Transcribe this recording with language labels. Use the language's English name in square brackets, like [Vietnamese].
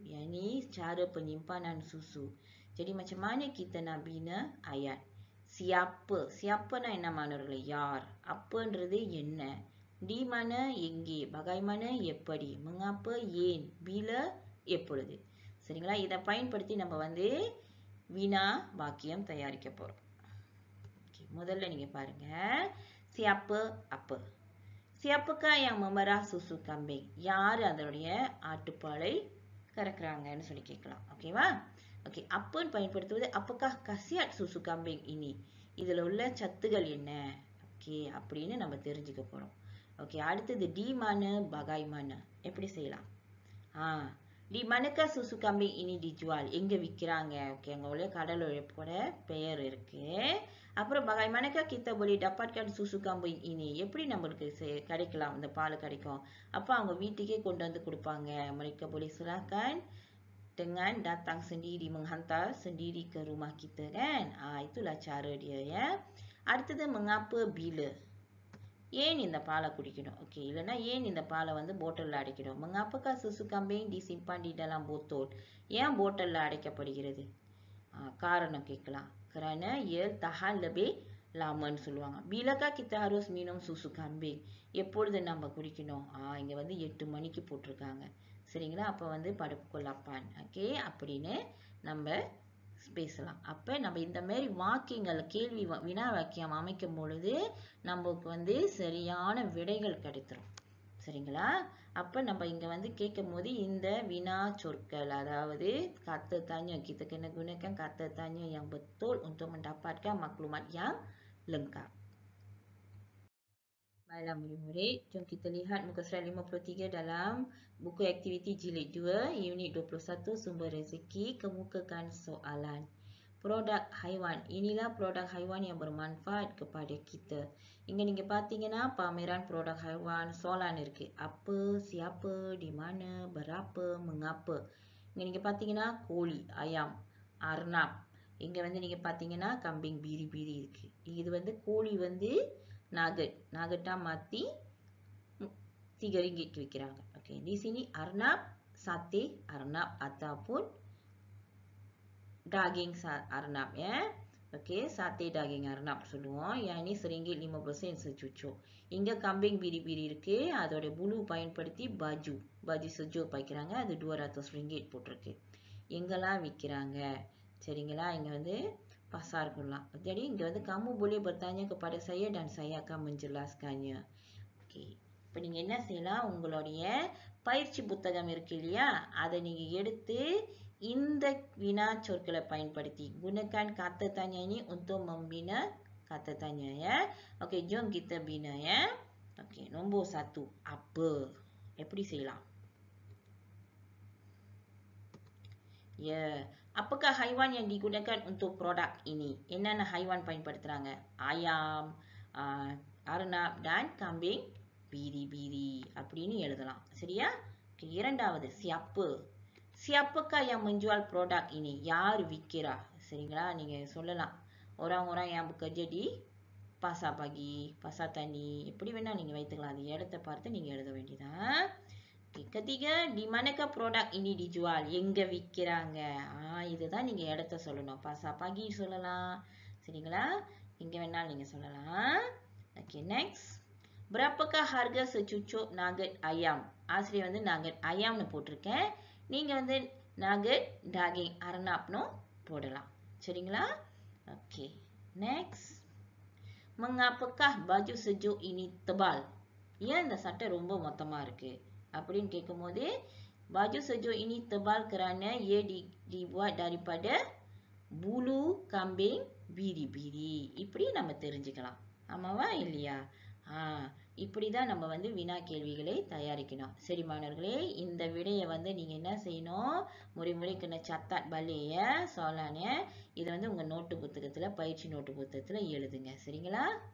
[Malay] Yang ini cara penyimpanan susu. Jadi macam mana kita nak bina ayat? Siapa? Siapa nak nama [Tamil] யார்? அப்பன்றது என்ன? [Malay] Di mana [Tamil] எங்கே? [Malay] Bagaimana [Tamil] எப்படி? [Malay] Mengapa [Tamil] ஏன்? [Malay] Bila [Tamil] எப்பொழுது? சரிங்களா? இதை பயன்படுத்தி நம்ம வந்து வினா வாக்கியம் தயாரிக்க போறோம். Okay, முதல்ல நீங்க பாருங்க. [Malay] Siapa apa? Siapakah yang memerah susu kambing? [Tamil] யார் அதனுடைய ஆட்டுப்பாலை கறக்குறாங்கன்னு சொல்லி கேட்கலாம். ஓகேவா? ஓகே, அப்பன்னு பயன்படுத்துவது [Malay] apakah khasiat susu kambing ini? [Tamil] இதில் உள்ள சத்துகள் என்ன? ஓகே, அப்படின்னு நம்ம தெரிஞ்சுக்க போறோம். ஓகே, அடுத்தது [Malay] di mana bagaimana? [Tamil] எப்படி செய்யலாம்? [Malay] Di manakah susu kambing ini dijual? [Tamil] எங்க விற்கிறாங்க? ஓகே, அங்க உள்ள கடலோட பெயர் இருக்கு. அப்புறம் [Malay] bagaimanakah kita boleh dapatkan susu kambing ini? [Tamil] எப்படி நம்மளுக்கு கிடைக்கலாம், இந்த பால் கிடைக்கும்? அப்போ அவங்க வீட்டுக்கே கொண்டு வந்து கொடுப்பாங்க. [Malay] Mereka boleh serahkan dengan datang sendiri, menghantar sendiri ke rumah kita kan? Itulah cara dia ya. [Tamil] அடுத்தது [Malay] mengapa bila? [Tamil] ஏன் இந்த பாலை குடிக்கணும்? ஓகே, இல்லைன்னா ஏன் இந்த பாலை வந்து போட்டலில் அடைக்கணும்? [Malay] mengapakah susu kambing disimpan di dalam botol? [Tamil] ஏன் போட்டலில் அடைக்கப்படுகிறது? காரணம் கேட்கலாம். [Malay] kerana ia tahan lebih lamanya [Tamil] சொல்லுவாங்க. [Malay] bilakah kita harus minum susu kambing? [Tamil] எப்பொழுது நம்ம குடிக்கணும்? இங்கே வந்து 8 மணிக்கு போட்டிருக்காங்க. சரிங்களா? அப்போ வந்து [Malay] pada pukul 8. [Tamil] ஓகே, அப்படின்னு நம்ம பேசலாம். அப்போ நம்ம இந்த மாதிரி வாக்கியங்கள் கேள்வி வினா வாக்கியம் அமைக்கும் பொழுது நமக்கு வந்து சரியான விடைகள் கிடைத்துரும். சரிங்களா? அப்போ நம்ம இங்கே வந்து கேட்கும் போது இந்த வினா சொற்கள், அதாவது [Malay] kata tanya, kita kena gunakan kata tanya yang betul untuk mendapatkan maklumat yang lengkap. Baiklah murid-murid, jom kita lihat muka surat 53 dalam buku aktiviti jilid 2, unit 21, sumber rezeki, kemukakan soalan. Produk haiwan. Inilah produk haiwan yang bermanfaat kepada kita. [Tamil] இங்கே நீங்கள் பார்த்தீங்கன்னா [Malay] pameran produk haiwan, soalan [Tamil] இருக்கு. [Malay] apa, siapa, di mana, berapa, mengapa. [Tamil] இங்கே நீங்கள் பார்த்தீங்கன்னா கோழி, ayam, arnab. இங்கே வந்து நீங்கள் பார்த்தீங்கன்னா [Malay] kambing biri-biri [Tamil] இருக்கு. இது வந்து கோழி வந்து nugget. Nugget-ஆ மாற்றி 3 ringgit விற்கிறாங்க. [Malay] ஓகே, di sini arnab, sate arnab ataupun daging arnab ya. Okey, sate daging arnab [Tamil] சொல்லுவோம். [Malay] yang ini RM1.50 secucuk. [Tamil] இங்க kambing biri-biri இருக்கு. அதோட bulu பயன்படுத்தி [Malay] baju sejuk [Tamil] வைக்கிறாங்க. அது RM200 போட்டிருக்கு. எங்கெல்லாம் விற்கிறாங்க? சரிங்களா? இங்க வந்து pasarக்குலாம். [Malay] Jadi [Tamil] இங்க வந்து [Malay] kamu boleh bertanya kepada saya dan saya akan menjelaskannya. Okey. [Tamil] இப்போ நீங்க என்ன செய்யலாம்? உங்களுடைய பயிற்சி புத்தகம் இருக்கு இல்லையா? அதை நீங்க எடுத்து இந்த வினா சொற்களை பயன்படுத்தி [Malay] gunakan kata tanya ini untuk membina kata tanya ya. Okey, jom kita bina ya. Okey, nombor 1, apa? [Tamil] எப்படி செய்யலாம்? [Malay] Ya, apakah haiwan yang digunakan untuk produk ini? [Tamil] என்னென்ன haiwan பயன்படுத்துறாங்க? [Malay] ayam, arnab dan kambing biri-biri [Tamil] அப்படின்னு எழுதலாம். சரியா? Okay, இரண்டாவது, siapa? [Malay] Siapakah yang menjual produk ini? [Tamil] யார் விக்கிறா? சரிங்களா? நீங்க சொல்லலாம். [Malay] orang-orang yang bekerja di pasar pagi, pasar tani, [Tamil] எப்படி வேணா நீங்க வைத்துக்கலாம். அது இடத்தை பார்த்து நீங்க எழுத வேண்டியதான். [Malay] Okay, ketiga, di manakah produk ini dijual? [Tamil] எங்க விக்கிறாங்க? இதுதான் நீங்க இடத்தை சொல்லணும். [Malay] pasar pagi [Tamil] சொல்லலாம். சரிங்களா? எங்க வேணாலும் நீங்க சொல்லலாம். [English] Okay, next. [Malay] Berapakah harga secucuk nugget ayam? [Tamil] ஆசிரியர் வந்து [Malay] nugget ayam [Tamil] னு போட்டிருக்கேன். நீங்க வந்து [Malay] nugget daging arnab [Tamil] னு போடலாம். சரிங்களா? [English] Okay, next. [Malay] Mengapakah baju sejuk ini tebal? [Tamil] ஏன் இந்த சட்டை ரொம்ப மொத்தமா இருக்கு? அப்படின்னு கேட்கும்போது, [Malay] baju sejuk ini tebal kerana ia dibuat daripada bulu kambing biri-biri. [Tamil] இப்படி நம்ம தெரிஞ்சுக்கலாம். ஆமாவா இல்லையா? இப்படிதான் நம்ம வந்து வினா கேள்விகளை தயாரிக்கணும். சரி மாணவர்களே, இந்த விடையை வந்து நீங்க என்ன செய்யணும்? முறை [Malay] kena catat balik ya soalannya. [Tamil] இதை வந்து உங்க நோட்டு புத்தகத்துல, பயிற்சி நோட்டு புத்தகத்துல எழுதுங்க. சரிங்களா?